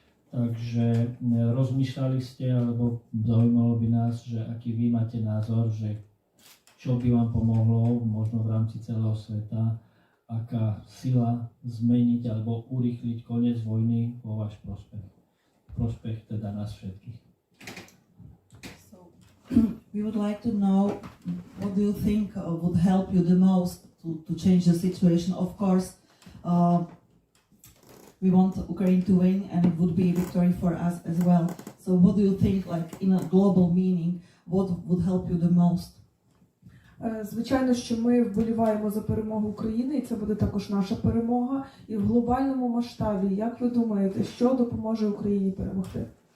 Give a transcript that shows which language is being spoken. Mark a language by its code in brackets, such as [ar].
[sk] Takže rozmýšľali ste, alebo zaujímalo by nás, že aký vy máte názor, že čo by vám pomohlo možno v rámci celého sveta, aká sila zmeniť alebo urýchliť koniec vojny vo váš prospech. Prospech teda nás všetkých. [en] So, we would like to know what do you think would help you the most to change the situation. Of course, we want Ukraine to win, and it would be a victory for us as well. So what do you think, like in a global meaning, what would help you the most? [uk] Звичайно, що ми вболіваємо за перемогу України, і це буде також наша перемога. І в глобальному масштабі, як ви думаєте, що допоможе Україні перемогти?